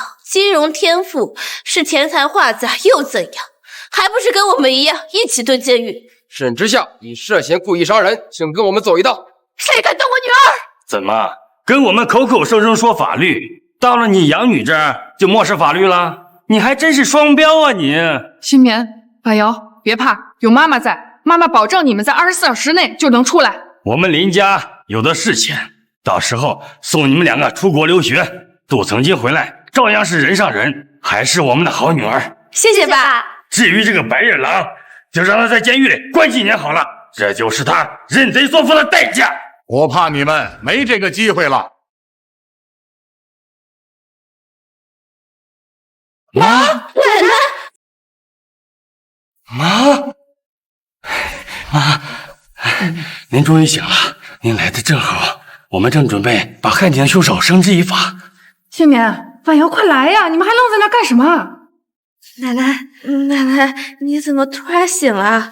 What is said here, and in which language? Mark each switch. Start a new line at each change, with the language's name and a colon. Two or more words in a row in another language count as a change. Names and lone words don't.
Chinese: 金融天賦是天才画家又怎樣？還不是跟我們一樣一起蹲監獄？沈之夏，你涉嫌故意伤人，请跟我們走一道。誰敢动我女兒？怎麼跟我们口口聲聲說法律，到了你养女这兒就漠视法律了？你還真是雙標啊你！新棉、婉瑤，別怕，有媽媽在，媽媽保證你們在24小時內就能出來。我們林家有的是錢，到時候送你們兩個出國留學，杜曾經回來照樣是人上人，還是我們的好女兒。謝謝爸。至於這個白眼狼，就讓他在監獄裡關幾年好了，這就是他認賊作父的代價。我怕你們沒這個機會了。媽，奶奶，媽，您終於醒了，您來的正好，我們正準備把害你的兇手繩之以法。新棉、婉瑤，快來呀！你們還愣在那幹什麼？奶奶，你怎麼突然醒了？